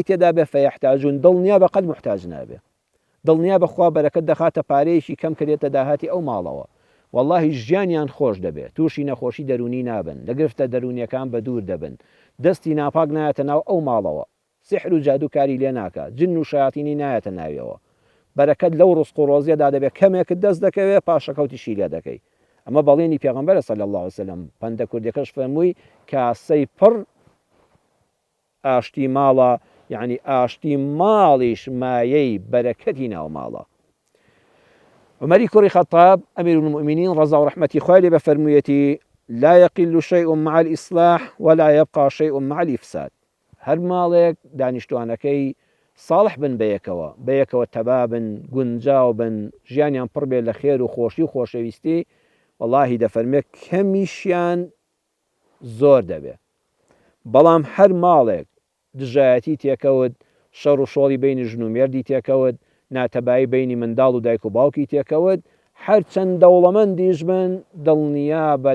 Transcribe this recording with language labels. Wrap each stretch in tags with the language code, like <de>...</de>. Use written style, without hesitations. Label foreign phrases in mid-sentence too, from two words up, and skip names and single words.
<ckb>تێدا بێ فەیەحتاجون دڵنیا بە قەت محتاج نابێ دڵنیا بەخوا بەرەکەت دەخاتە پارەیەکی کەم کردێتە داهاتی ئەو ماڵەوە واللهی ژیانیان خۆش دەبێت تووشی نەخۆشی دەرونی نابن لە گرفتە دەرونیەکان بە دوور دەبن دەستی ناپاک نایەتە ناو ئەو ماڵەوە سحر و جادوکاری لێ ناکات جن و شایاتینی نایەتە ناویەوە بەرەکەت لەو ڕزق و ڕۆزیەدا دەبێت کەمێکت دەست دەکەوێت پاشەکەوتیشی لێ دەکەی ئەمە بەڵێنی پێغەمبەرە</ckb> <ar>صلی الله عليه وسلم</ar> <ckb>پەندە کوردەکەش فەرمووی کاسەی پڕ ئاشتی ماڵە یعنی ئاشتی ماڵیش مایەی بەرەکەتی ناو ماڵە عمەری کوڕی خەتاب</ckb> <ar>ئەمیر المؤمنین</ar> <ckb>ڕەزا و ڕەحمەتی خوای لێ بە فەرموویەتی</ckb> <ar>لا يقل شيء مع الإصلاح ولا يبقى شيء مع الإفساد</ar> <ckb>هەر ماڵێک دانیشتوانەکەی ساڵح بن بەیەکەوە تەبا بن گونجاو بن ژیانیان پڕ بێ لە خێر و خۆشی و خۆشەویستی واللهی دەفەرمێ کەمیشیان زۆر دەبێ بەڵام هەر ماڵێک دژایەتی تێکەوت شەڕ و شۆڵی بینی ژن و مێردی تێکەوت ناتەبایی بینی منداڵ و دایک و باوکی تێکەوت هەر چەند دەوڵەمەندیش بن دڵنیا بە</ckb>